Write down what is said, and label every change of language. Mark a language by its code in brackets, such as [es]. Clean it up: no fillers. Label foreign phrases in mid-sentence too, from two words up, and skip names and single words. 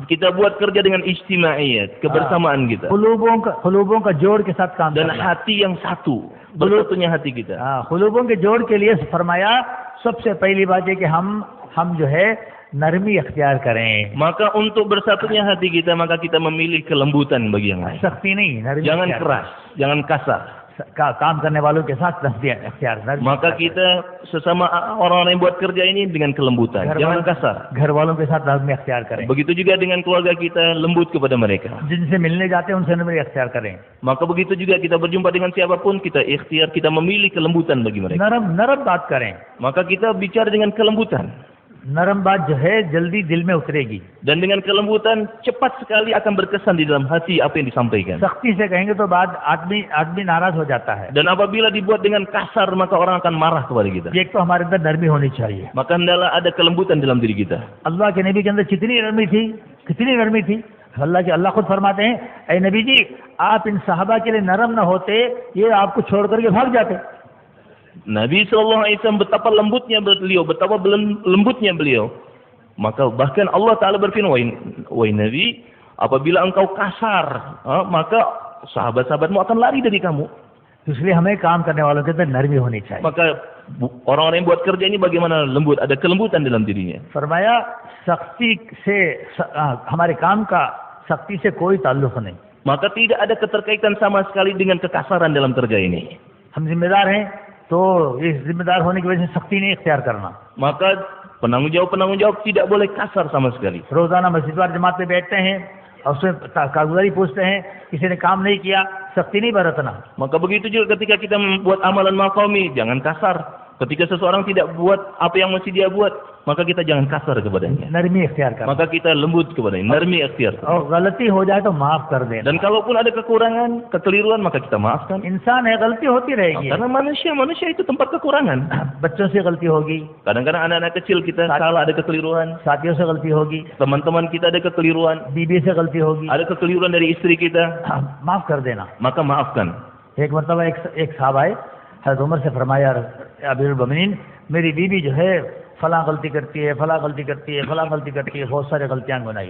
[ms] Kita buat kerja dengan ijtimaiyat, kebersamaan kita. [hi] खुलूबों का जोड़ के साथ काम [ms] Dan [hi] करना. [ms] hati yang satu, bersatunya hati kita. [hi] खुलूबों के जोड़ के लिए फरमाया सबसे पहली बात है कि हम जो है नरमी अख्तियार करें. [ms] Maka untuk bersatunya hati kita, maka kita memilih kelembutan bagi yang lain. [hi] सख्ती नहीं, नरमी. [ms] Jangan keras, jangan kasar. [hi] काम करने वालों के साथ नरमी इख्तियार [ms] Maka kita sesama orang-orang yang buat kerja ini dengan kelembutan, jangan kasar. [hi] घर वालों के साथ नरमी इख्तियार करें, [ms] Begitu juga dengan keluarga kita, lembut kepada mereka. [hi] जिनसे मिलने जाते हैं उनसे नरमी इख्तियार करें. [ms] Maka begitu juga kita berjumpa dengan siapapun, kita ikhtiar, kita memilih kelembutan bagi mereka. [hi] नरम बात करें. [ms] Maka kita bicara dengan kelembutan. [hi] नरम बात जो है जल्दी दिल में उतरेगी. [ms] Dan dengan kelembutan, cepat sekali akan berkesan di dalam hati apa yang disampaikan. [hi] सख्ती से कहेंगे तो बाद आदमी नाराज हो जाता है. [ms] Dan apabila dibuat dengan kasar, maka orang akan marah kepada kita. [hi] एक तो हमारे अंदर नरमी होनी चाहिए. [ms] Maka hendaklah ada kelembutan dalam diri kita. [hi] अल्लाह के नबी के अंदर कितनी नरमी थी. अल्लाह खुद फरमाते हैं, ऐ नबी जी आप इन साहबा के लिए नरम न होते, ये आपको छोड़ करके भाग जाते. [ms] Nabi SAW betapa lembutnya beliau, betapa lembutnya beliau. Maka bahkan Allah Ta'ala berfirman, wahai Nabi, apabila engkau kasar, maka sahabat-sahabatmu akan lari dari kamu. [hi] इसलिए हमें काम करने वालों के अंदर नरमी होनी चाहिए. [ms] Maka orang-orang yang buat kerja ini bagaimana lembut, ada kelembutan dalam dirinya. [hi] फरमाया सख्ती से हमारे काम का सख्ती से कोई ताल्लुक नहीं. [ms] Maka tidak ada keterkaitan sama sekali dengan kekasaran dalam kerja ini. [hi] हम जिम्मेदार हैं, तो इस जिम्मेदार होने की वजह से सख्ती नहीं इख्तियार करना. [ms] Maka penanggung jawab tidak boleh kasar sama sekali. [hi] रोजाना मस्जिद वार जमात में बैठते हैं और उसमें कारगुजारी पूछते हैं, किसी ने काम नहीं किया, सख्ती नहीं बरतना. [ms] Maka begitu juga ketika kita membuat amalan maqami, jangan kasar. Ketika seseorang tidak buat apa yang mesti dia buat, maka kita jangan kasar kepadanya. [hi] नरमी इख्तियार करना. [ms] Maka kita lembut kepadanya, [hi] नरमी इख्तियार. और गलती हो जाए तो माफ कर देना. [ms] Dan kalaupun ada kekurangan, kekeliruan, maka kita maafkan. [hi] इंसान है, गलती होती रहेगी. [ms] Karena manusia itu tempat kekurangan. [hi] बच्चों से गलती होगी, [ms] Kadang-kadang anak-anak kecil kita salah, ada kekeliruan. [hi] साथियों से गलती होगी, [ms] Teman-teman kita ada kekeliruan. [hi] बीबी से गलती होगी. [ms] Ada kekeliruan dari istri kita, [hi] माफ कर देना. [ms] maka maafkan. [hi] एक मरतबा एक साहब आए, हज़रत उमर से फरमाया, अमीरुल मोमिनीन, मेरी बीवी जो है फला गलती करती है, बहुत सारी गलतियां गुनाही.